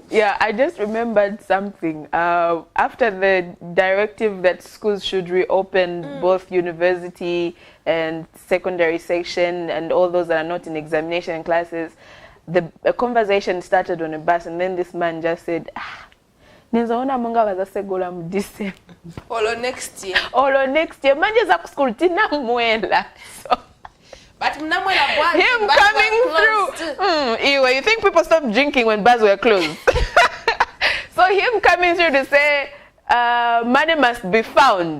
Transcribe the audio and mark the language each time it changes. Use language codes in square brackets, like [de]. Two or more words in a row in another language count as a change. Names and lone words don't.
[en] Yeah, I just remembered something. After the directive that schools should reopen both university and secondary section and all those that are not in examination classes, a conversation started on a bus, and then this man just said, [ny] Nizaona munga wazasegula mu December. [en] Olo next year. Olo next year. [ny] Manje za school tina mwela. [en] So but him coming through. Anyway, you think people stopped drinking when bars were closed? So him coming through to say money must be found.